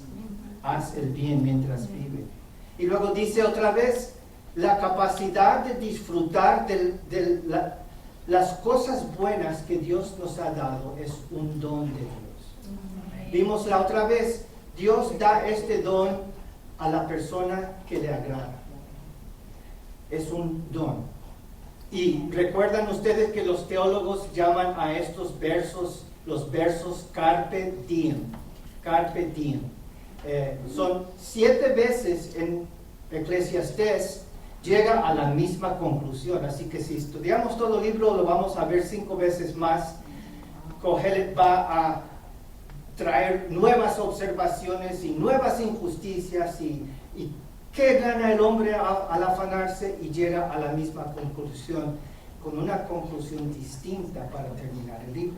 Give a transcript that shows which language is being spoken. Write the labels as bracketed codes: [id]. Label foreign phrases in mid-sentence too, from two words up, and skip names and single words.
[es] Haz el bien mientras vives. Y luego dice otra vez, la capacidad de disfrutar de las cosas buenas que Dios nos ha dado es un don de Dios. Vimos la otra vez, Dios da este don a la persona que le agrada. Es un don. Y recuerdan ustedes que los teólogos llaman a estos versos, los versos [la] carpe diem. Carpe diem. [es] Son 7 veces en Eclesiastés llega a la misma conclusión. Así que si estudiamos todo el libro, lo vamos a ver 5 veces más. Cogelet va a traer nuevas observaciones y nuevas injusticias y qué gana el hombre al afanarse, y llega a la misma conclusión, con una conclusión distinta para terminar el libro.